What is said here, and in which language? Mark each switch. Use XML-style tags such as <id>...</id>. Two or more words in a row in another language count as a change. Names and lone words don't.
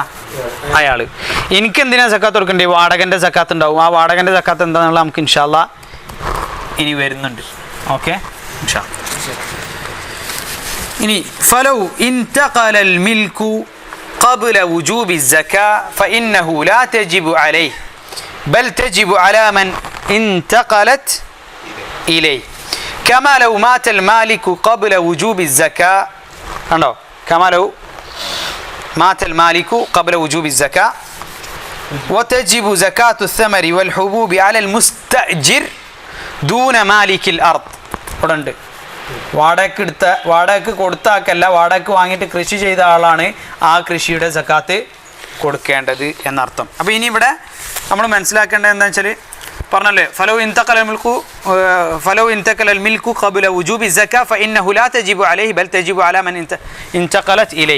<ml>അയാൾ. എനിക്കെന്തിനാ സക്കാത്ത് കൊടുക്കേണ്ടത്? വാടകൻ്റെ സക്കാത്ത് ഉണ്ടാവും. ആ വാടകൻ്റെ സക്കാത്ത് എന്താണെന്നുള്ള നമുക്ക്</ml> <ar>إن شاء الله</ar> <ml>ഇനി വരുന്നുണ്ട്.</ml> <ar>ഓക്കെ, إن شاء الله. ഇനി فلو انتقل الملك قبل وجوب الزكاة فإنه لا تجب عليه بل تجب على من انتقلت إليه كما لو مات المالك قبل وجوب الزكاة. കണ്ടോ? كما لو مات المالك قبل وجوب الزكاة وتجب زكاة الثمر والحبوب على المستأجر دون مالك الأرض.</ar> <ml>ഉടണ്ട് വാടകയ്ക്ക് കൊടുത്താക്കല്ല, വാടകയ്ക്ക് വാങ്ങിയിട്ട് കൃഷി ചെയ്ത ആളാണ് ആ കൃഷിയുടെ സക്കാത്ത് കൊടുക്കേണ്ടത് എന്നർത്ഥം. അപ്പോൾ ഇനി ഇവിടെ നമ്മൾ മനസ്സിലാക്കേണ്ടത് എന്താണെന്ന് വെച്ചാൽ പറഞ്ഞല്ലേ,</ml> <ar>فلو انتقل الملك قبل وجوب الزكاة فإنه لا تجب عليه بل تجب على من انتقلت إليه.</ar>